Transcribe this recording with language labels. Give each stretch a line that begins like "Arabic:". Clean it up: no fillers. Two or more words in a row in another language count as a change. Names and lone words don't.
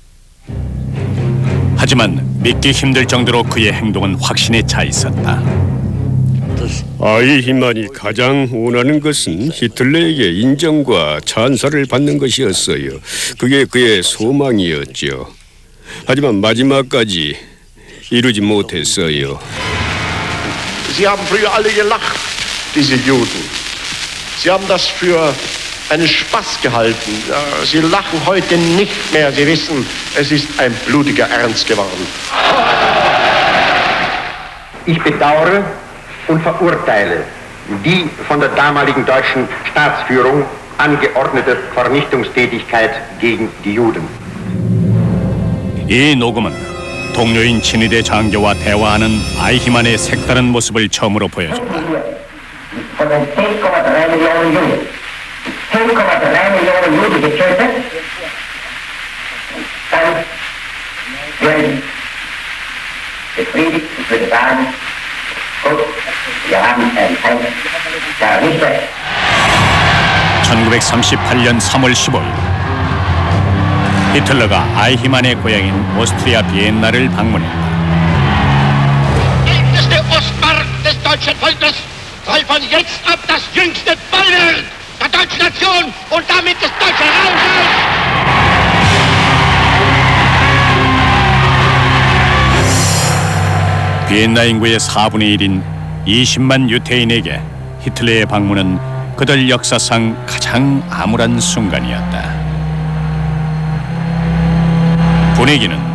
Korean: 하지만 믿기 힘들 정도로 그의 행동은 확신에 차 있었다. 아이히만이 가장 원하는 것은 히틀러에게 인정과 찬사를 받는 것이었어요. 그게 그의 소망이었죠. 하지만 마지막까지 이루지 못했어요.
German: Sie haben früher alle gelacht, diese Juden. Sie haben das für einen Spaß gehalten. Sie lachen heute nicht mehr. Sie wissen, es ist ein blutiger Ernst geworden. Ich bedauere und verurteile die von der damaligen deutschen Staatsführung angeordnete Vernichtungstätigkeit gegen die Juden.
Korean: 이 녹음은 동료인 친위대 장교와 대화하는 아이히만의 색다른 모습을 처음으로 보여준다.
German: 10,3 Millionen Juden getötet, dann werden befriedigt. Ich würde sagen, gut, wir haben einen Feind vernichtet.
Korean: 1938년 3월 15일 히틀러가 아이히만의 고향인 오스트리아 비엔나를 방문했다.
German: älteste Ostmark des deutschen Volkes soll von jetzt ab das jüngste Bollwerk der deutschen Nation und damit des deutschen Raums.
Korean: 비엔나 인구의 4분의 1인 20만 유태인에게 히틀러의 방문은 그들 역사상 가장 암울한 순간이었다. 분위기는